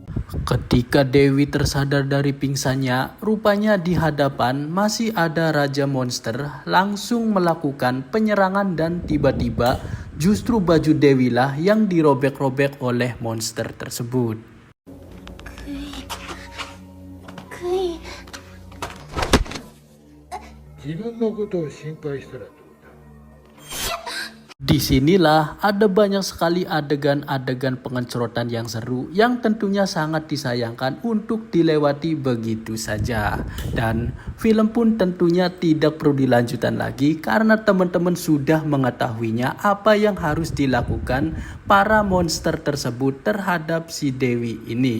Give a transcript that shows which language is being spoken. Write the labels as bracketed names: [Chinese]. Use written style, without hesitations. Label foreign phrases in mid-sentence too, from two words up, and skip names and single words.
[Indonesian] Ketika Dewi tersadar dari pingsannya, rupanya di hadapan masih ada Raja Monster langsung melakukan penyerangan dan tiba-tiba justru baju Dewi lah yang dirobek-robek oleh monster tersebut. [Japanese] クイーン自分のことを心配したらどうだ。 [Indonesian] Disinilah ada banyak sekali adegan-adegan pengencrotan yang seru yang tentunya sangat disayangkan untuk dilewati begitu saja. Dan film pun tentunya tidak perlu dilanjutkan lagi karena teman-teman sudah mengetahuinya apa yang harus dilakukan para monster tersebut terhadap si Dewi ini.